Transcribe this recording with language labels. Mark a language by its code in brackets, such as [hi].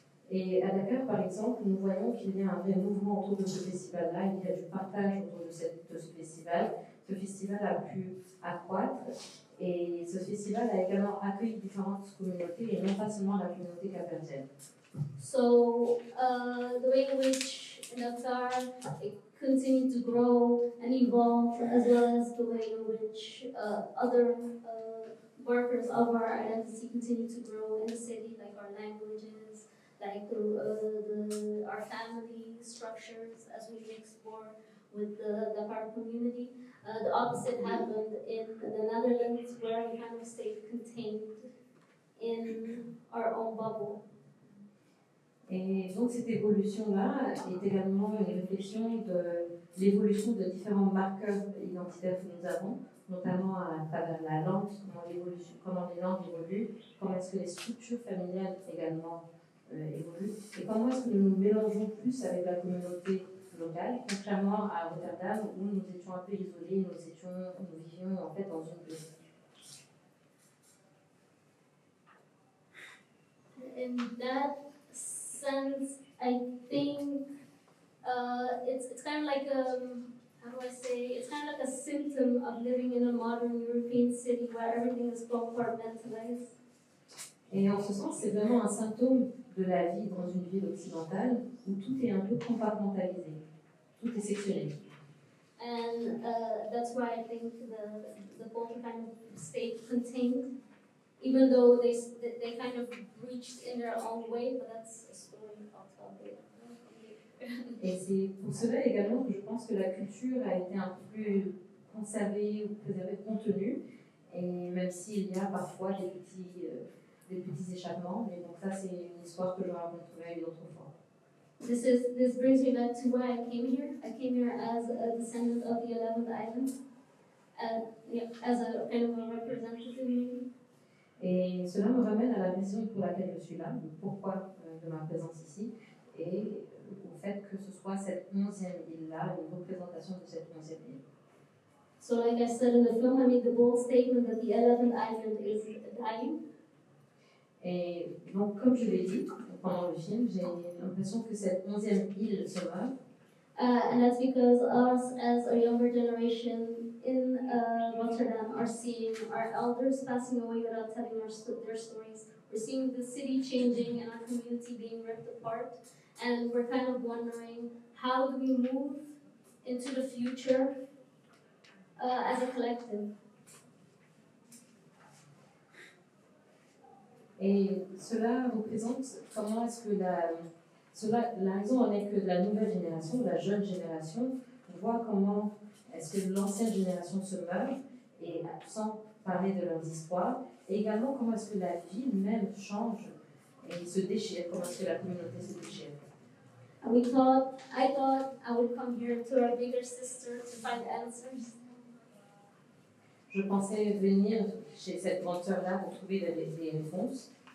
[fr] Et à Dakar, par exemple, nous voyons qu'il y a un vrai mouvement autour de ce festival-là, il y a du partage autour de ce festival. Ce festival a pu accroître et ce festival a également accueilli différentes communautés et non pas seulement la communauté capverdienne. [en] So the way in which Dakar continued to grow and evolve, as well as the way in which other markers of our identity continue to grow in the city, like our languages, like our family structures, as we explore with the Dakar community. The opposite happened in the Netherlands, where we kind of stayed contained in our own bubble. [fr] Et donc cette évolution-là est également une réflexion de l'évolution de différents marqueurs identitaires que nous avons, notamment à travers la langue, comment les langues évoluent, comment est-ce que les structures familiales également évoluent, et comment est-ce que nous nous mélangeons plus avec la communauté locale, contrairement à Rotterdam où nous étions un peu isolés, nous vivions en fait dans une bulle. [en] In that sense, I think it's kind of like how do I say? It's kind of like a symptom of living in a modern European city where everything is compartmentalized. [fr] Et en ce sens, c'est vraiment un symptôme de la vie dans une ville occidentale où tout est un peu compartmentalisé, tout est sectionné. [en] And that's why I think the culture kind of stayed contained, even though they kind of reached in their own way, but that's a story I'll tell later. [fr] Et c'est pour cela également que je pense que la culture a été un peu plus conservée ou préservée, contenue, et même s'il y a parfois des petits échappements, mais donc ça c'est une histoire que je raconterai une autre fois. [en] This brings me back to why I came here. I came here as a descendant of the 11th island, as a kind of a representative maybe. [fr] Et cela me ramène à la raison pour laquelle je suis là, le pourquoi de ma présence ici, et au fait que ce soit cette 11e île-là, une représentation de cette 11e île. [en] So like I said in the film, I made the bold statement that the 11th island is dying. [fr] Et donc, comme je l'ai dit pendant le film, j'ai l'impression que cette 11e île se meurt. [en] And that's because us, as a younger generation in Rotterdam, are seeing our elders passing away without telling their stories. We're seeing the city changing and our community being ripped apart. And we're kind of wondering, how do we move into the future as a collective? [fr] Et cela représente comment est-ce que la raison en est que la nouvelle génération, la jeune génération, voit comment est-ce que l'ancienne génération se meurt, et sans parler de leurs histoires, et également comment est-ce que la ville même change et se déchire, comment est-ce que la communauté se déchire. [en] I thought I would come here to our bigger sister to find answers. [fr] Je pensais venir chez cette grande sœur-là pour trouver des réponses.